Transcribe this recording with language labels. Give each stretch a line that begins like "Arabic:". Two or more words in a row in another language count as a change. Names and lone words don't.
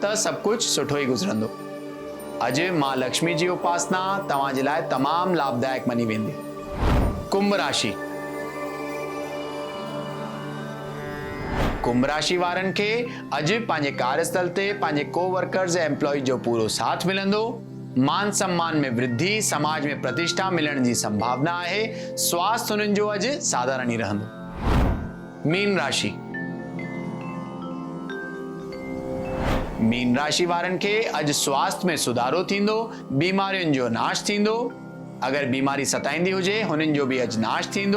Sindhi: त सभु कुझु सुठो ई गुज़रंदो। अॼु मां लक्ष्मी जी उपासना तव्हां जे लाइ तमामु लाभदायक मनी वेंदी। कुंभ राशि। कुंभ राशि वारनि खे अॼु पंहिंजे कार्यस्थल ते पंहिंजे कोवर्कर्स ऐं एम्प्लॉय जो पूरो साथ मिलंदो। मान सम्मान में वृद्धि, समाज में प्रतिष्ठा मिलण जी संभावना आहे। स्वास्थ्य हुननि जो अॼु साधारण ई रहंदो। मीन राशि। मीन राशि वारनि खे अॼु स्वास्थ्य में सुधारो थींदो। बीमारियुनि जो नाश थींदो। अगरि बीमारी सताईंदी हुजे हुननि जो भी अॼु नाश थींदो।